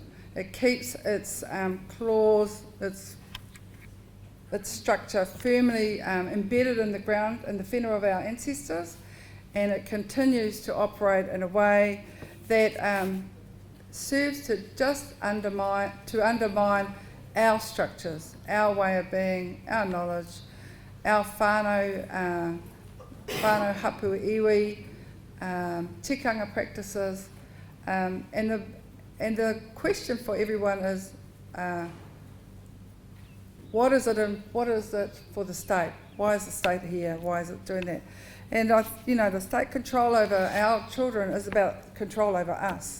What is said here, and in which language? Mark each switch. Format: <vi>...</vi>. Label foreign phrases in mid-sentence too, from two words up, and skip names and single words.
<en>It keeps its clause, its structure firmly embedded in the ground, in the whenua of our ancestors, and it continues to operate in a way that serves to just undermine our structures, our way of being, our knowledge, our</en> <mi>whānau whānau hapū iwi,</mi> <en>tikanga practices, and the question for everyone is, what is it for the state? Why is the state here? Why is it doing that? And the state control over our children is about control over us.</en>